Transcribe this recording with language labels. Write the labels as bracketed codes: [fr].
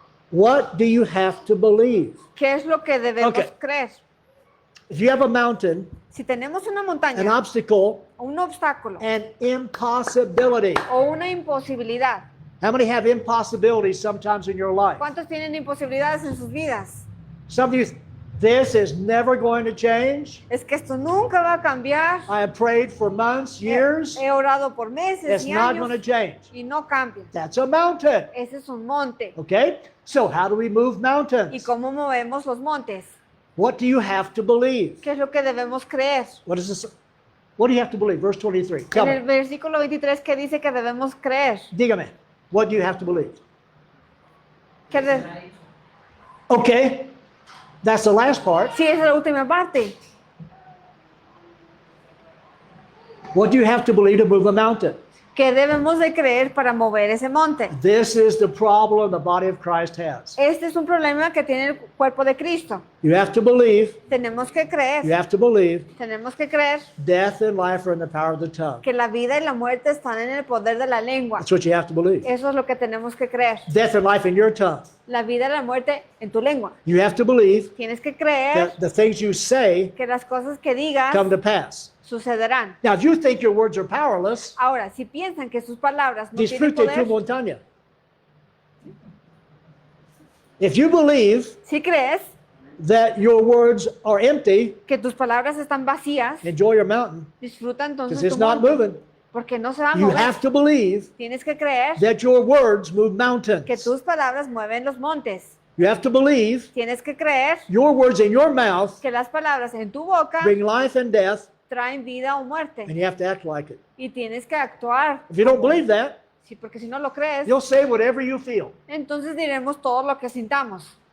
[en] What do you have to believe? [es] ¿Qué es lo que debemos [en] Okay. [es] creer? [en] If you have a mountain, [es] Si tenemos una [en] an [es] montaña, [en] obstacle, [es] un obstáculo [en] an impossibility. [es] o una imposibilidad, [en] How many have impossibilities sometimes in your life? [es] ¿cuántos tienen imposibilidades en sus vidas? [en] Some of you, this is never going to change. [es] Es que esto nunca va a cambiar. [en] I have prayed for months, years. [es] He orado por meses [en] It's [es] y [en] not going to [es] años [en] change. [es] y no cambia. [en] That's a mountain. [es] Ese es un monte. [en] Okay? So how do we move [es] ¿Y [en] mountains? [es] cómo movemos los montes? [en] What do you have to believe? [es] ¿Qué es lo que debemos creer? [en] What is this? What do you have to believe? Verse 23. Tell [es] En el [en] me. [es] versículo 23 que dice que debemos creer. Dígame. [en] What do you have to believe? [es] ¿Qué de- [en] Okay. That's the last part. [es] Sí, esa es la última parte. [en] What do you have to believe to move a mountain? [es] ¿Qué debemos de creer para mover ese monte? [en] This is the problem the body of Christ has. [es] Este es un problema que tiene el cuerpo de Cristo. [en] You have to believe, [es] Tenemos que [en] you [es] creer, [en] have to believe [es] tenemos que creer [en] death and life are in the power of the tongue. [es] que la vida y la muerte están en el poder de la lengua. [en] That's what you have to believe. [es] Eso es lo que tenemos que creer. [en] Death and life in your tongue. [es] La vida y la muerte en tu lengua. [en] You have to believe [es] Tienes que creer [en] that the things you say [es] que las cosas que digas [en] come to pass. [es] sucederán. [en] Now, if you think your words are powerless, [es] Ahora, si piensan que sus palabras no tienen disfrute tu poder, montaña. [en] If you believe [es] si crees [en] that your words are empty, [es] que tus palabras están vacías, [en] enjoy your mountain [es] disfruta entonces [en] because it's [es] tu [en] not [es] monte, [en] moving. [es] porque no se va a [en] You [es] mover. [en] have to believe [es] Tienes que creer [en] that your words move [es] que [en] mountains. [es] tus palabras mueven los montes. [en] You have to believe [es] Tienes que creer [en] your words in your mouth [es] que las palabras en tu boca [en] bring life and death, [es] traen vida o muerte. [en] and you have to act like it. [es] Y tienes que actuar. [en] If you don't believe that, [es] Sí, porque si no lo crees, [en] you'll say whatever you feel. [es] entonces diremos todo lo que sintamos.